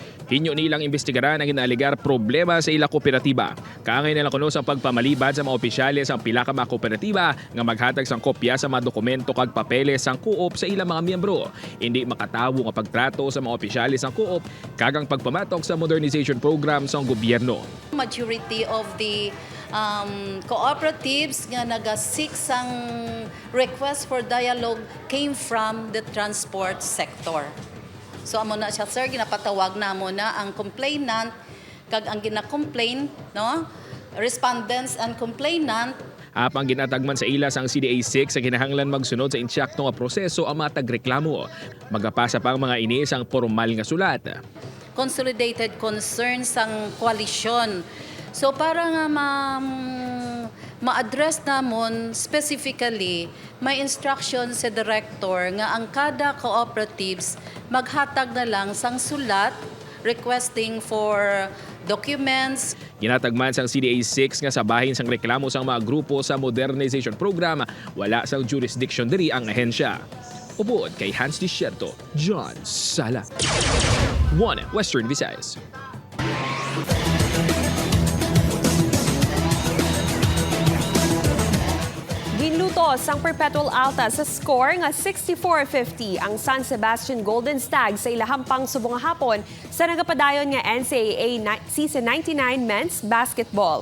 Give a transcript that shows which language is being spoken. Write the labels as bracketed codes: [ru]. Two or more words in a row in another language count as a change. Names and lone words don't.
[hil] Hinyo nilang investigaran ang ginaligar problema sa ila kooperatiba. Kaangay nila kuno sa pagpamalibad sa mga opisyales ang pila ka mga kooperatiba nga maghatag sang kopya sa mga dokumento kag papeles sang co-op sa ilang mga miyembro. Hindi makatawo nga pagtrato sa mga opisyales sang co-op kagang pagpamatok sa modernization program sang gobyerno. [en] Majority of the cooperatives [hil] nga naga-seek sang [en] request for dialogue came from the transport sector. [hil] So amo na siya, sir, ginapatawag na mo na ang complainant kag ang gina-complain, no? [en] Respondents and complainant. [hil] Apang ginatagman sa ilas ang CDA 6 sa kinahanglan magsunod sa insyakto nga proseso ang mga tagreklamo. Magapasa pa ang mga inis ang formal nga sulat. [en] Consolidated concerns sang koalisyon. [hil] So para nga ma-address namon specifically, may instruction sa director nga ang kada cooperatives maghatag na lang sang sulat [en] requesting for documents. [hil] Ginatagman sang CDA 6 nga sabahin sang reklamo sang mga grupo sa modernization program, wala sang jurisdiction diri ang ahensya. Upod kay Hans Desierto, John Sala. [en] One Western Visayas. [hil] Ginlutos ang Perpetual Alta sa score nga 64-50 ang San Sebastian Golden Stag sa ilahampang subong nga hapon sa nagapadayon nga NCAA Season 99 Men's Basketball.